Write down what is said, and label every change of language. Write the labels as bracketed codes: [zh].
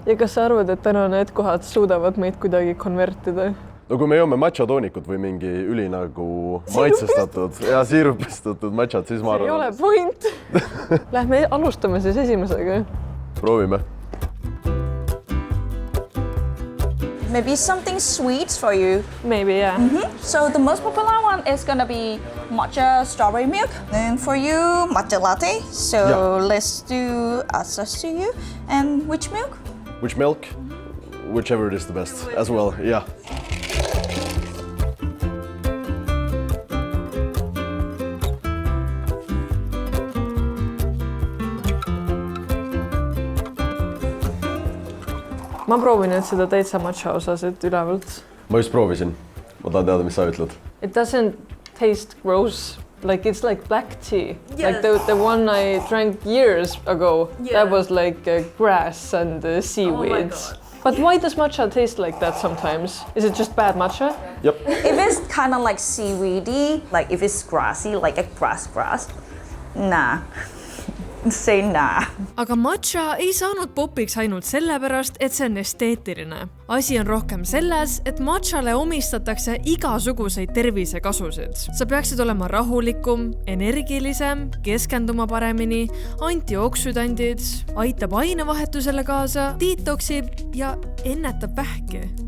[et] Ja kas sa arvad, et täna need kohad suudavad meid kuidagi konvertida? No kui me joome matcha toonikut või mingi üli nagu maitsestatud ja siirupistatud matchat, siis ma arvan... See ei ole point. Lähme alustame siis esimesega. Proovime. [en] Maybe something sweet for you. Maybe, yeah. So the most popular one is gonna be matcha strawberry milk. And for you, matcha latte. So let's do access to you. And which milk? Which milk? Whichever it is the best as well, yeah. [et] Ma proovin nüüd seda täitsa matcha osas, et ülevalt. Ma just proovisin. Ma tahan teada, mis sa ütled. [en] It doesn't taste gross. Like it's like black tea. Yes. Like the one I drank years ago. Yeah. That was like grass and seaweed. Oh, but why does matcha taste like that sometimes? Is it just bad matcha? Yep. If it's kind of like seaweedy, like if it's grassy, like a grass, nah. Say nah. [et] Aga matcha ei saanud popiks ainult sellepärast, et see on esteetiline. Asi on rohkem selles, et matchale omistatakse igasuguseid tervisekasusid. Sa peaksid olema rahulikum, energilisem, keskenduma paremini, antioksüdandid, aitab ainevahetusele kaasa, detoksib ja ennetab vähki.